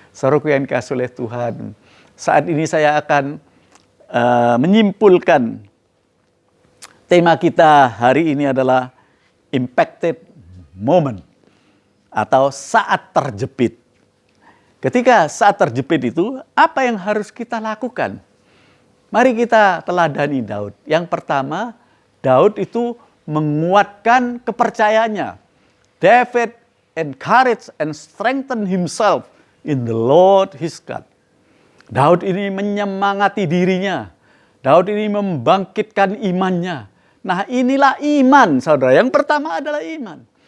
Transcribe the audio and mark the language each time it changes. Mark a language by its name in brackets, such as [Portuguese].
[Indonesian] Saudaraku yang dikasihi oleh Tuhan, saat ini saya akan menyimpulkan tema kita hari ini adalah impacted moment atau saat terjepit. Ketika saat terjepit itu, apa yang harus kita lakukan? Mari kita teladani Daud. Yang pertama, Daud itu menguatkan kepercayaannya. [English] David encouraged and strengthened himself in the Lord his God. [Indonesian] Daud ini menyemangati dirinya. Daud ini membangkitkan imannya. Nah, inilah iman, saudara. Yang pertama adalah iman.